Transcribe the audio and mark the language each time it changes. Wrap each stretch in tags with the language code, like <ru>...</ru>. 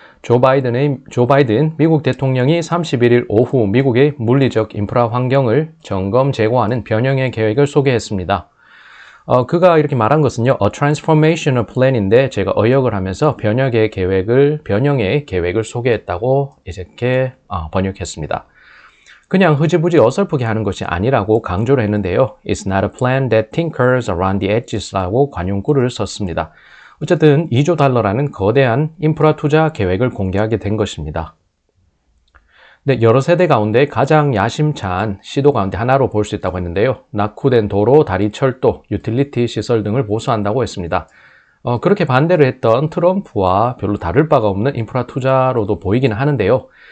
<ko>조 바이든 미국 대통령이 31일 오후 미국의 물리적 인프라 환경을 점검 제고하는 변형의 계획을 소개했습니다. 그가 이렇게 말한 것은요, A Transformational Plan인데 제가 어역을 하면서 변형의 계획을 소개했다고 이렇게 번역했습니다. 그냥 흐지부지 어설프게 하는 것이 아니라고 강조를 했는데요.</ko> <en>It's not a plan that tinkers around the edges라고</en> <ko>관용구를 썼습니다. 어쨌든 2조 달러라는 거대한 인프라 투자 계획을 공개하게 된 것입니다. 네, 여러 세대 가운데 가장 야심찬 시도 가운데 하나로 볼 수 있다고 했는데요. 낙후된 도로, 다리, 철도, 유틸리티 시설 등을 보수한다고 했습니다. 그렇게 반대를 했던 트럼프와 별로 다를 바가 없는 인프라 투자로도 보이기는 하는데요.</ko>